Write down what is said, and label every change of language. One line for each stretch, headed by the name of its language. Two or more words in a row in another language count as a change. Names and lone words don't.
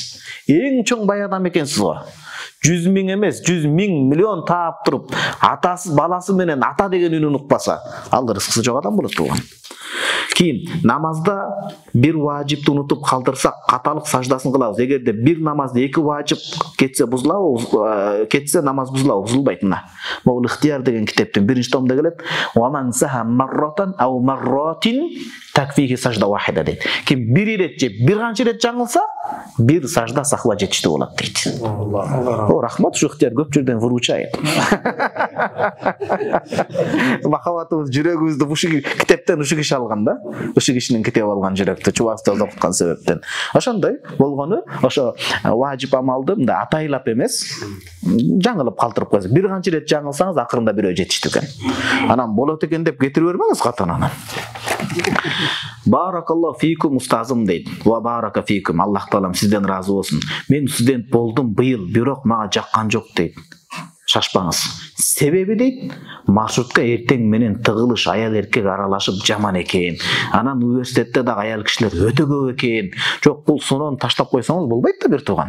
Kyrgyz: Эң чоң бай адам экенсиз го. 100 миң эмес, 100 миң, миллион таап туруп, атасы баласы менен ата деген үнүн укпаса, ал ырыскысы жок адам болот туган. Кийин намазда бир важипти унутуп калтырсак, каталык саждасын кылабыз. Эгерде бир намазда эки важип кетсе бузулабы, кетсе намаз бузулабы, бузулбайт мына. Могул Ихтияр деген китептин 1-чи томунда келет.
Arabic: ومن سها مرة أو مرات تكفيه سجدة واحدة дейт.
Kyrgyz: Ким бир ирет же бир канча ирет жаңылса, бир сажда сахва жетиштүү болот дейт. О, рахмат, ушу Ихтияр көп жерден выручайт. Махаббатыбыз, жүрөгүбүздү ушу китептен ушу киши алган да. Ушу кишинин китеп алган жүрөктү чубакта окуткан себептен. Ошондой болгону, ошо важип амалды мындай атайлап эмес, жаңылып калтырып койсоң, бир канча ирет жаңылсаңыз акырында бирөө жетиштүү экен. Анан болот экен деп кетире бермеңиз катанан.
Arabic: بارك الله فيكم
Kyrgyz: устазым дейт.
Arabic: وبارك فيكم.
Kyrgyz: Аллах таалам сизден разы болсун. Мен студент болдум быйыл, бирок мага жаккан жок дейт. Шашпаңыз. Себеби дейт, маршрутка эртең менен тыгылыш аял эркек аралашып жаман экен. Анан университетте дагы аял кишилер өтө көп экен. Жок, бул сонун таштап койсоңуз болбойт да бир тууган.